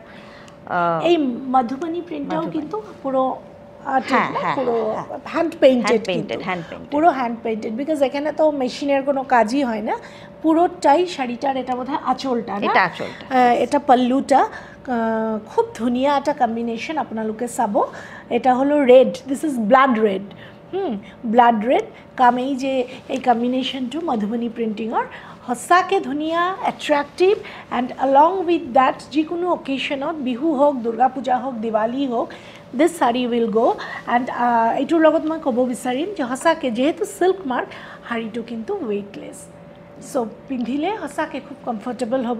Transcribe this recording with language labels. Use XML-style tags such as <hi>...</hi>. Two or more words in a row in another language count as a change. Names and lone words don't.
<bn>এই মধুবনী প্রিন্টটাও কিন্তু পুরো পুরো</bn> <en>hand painted,</en> <bn>পুরো</bn> <en>hand painted,</en> <bn>বিকজ এখানে তো মেশিনের কোনো কাজই হয় না, পুরোটাই শাড়িটার। এটা বোধহয় আঁচলটা, এটা পল্লুটা, খুব ধুনীয়া এটা কম্বিনেশ্যন।</bn> <as>আপোনালোকে চাব,</as> <bn>এটা হলো রেড,</bn> <en>this is blood red, blood red</en> <as>কামেই যে এই কম্বিনেশ্যনটো মধুবনী প্ৰিণ্টিঙৰ সঁচাকৈ ধুনীয়া,</as> <en>attractive, and along with that</en> <as>যিকোনো অকেশ্যনত, বিহু হওক, দুৰ্গা পূজা হওক, দিৱালী হওক,</as> <en>this saree will go'.</en> <as>এণ্ড এইটোৰ লগত মই ক'ব বিচাৰিম যে সঁচাকৈ যিহেতু</as> <en>silk mark,</en> <as>শাড়ীটো কিন্তু ৱেইটলেছ, সো পিন্ধিলে সঁচাকৈ খুব কমফৰ্টেবল হ'ব।</as>